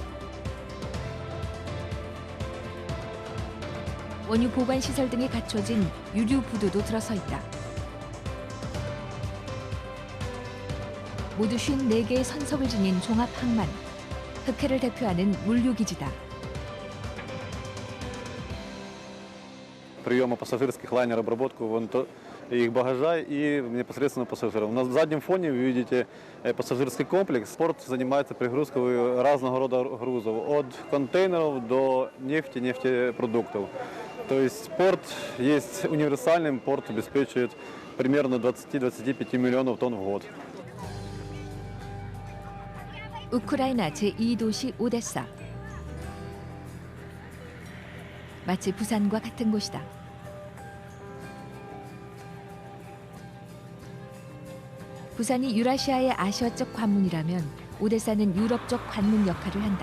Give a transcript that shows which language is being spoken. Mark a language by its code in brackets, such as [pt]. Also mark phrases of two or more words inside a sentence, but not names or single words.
[ko] 원유 보관 시설 등이 갖춰진 유류 부두도 들어서 있다. 모두 54개의 선석을 지닌 종합 항만, 흑해를 대표하는 물류기지다. [ru] Приема пассажирских лайнеров, обработку их багажа и непосредственно пассажиров. На заднем фоне вы видите пассажирский комплекс. Порт занимается пригрузкой разного рода грузов, от контейнеров до нефти, нефтепродуктов. То есть порт есть универсальным, порт обеспечивает примерно 20-25 миллионов тонн в год. [ko] 우크라이나 제2도시 오데사. 마치 부산과 같은 곳이다. 부산이 유라시아의 아시아적 관문이라면 오데사는 유럽적 관문 역할을 한다.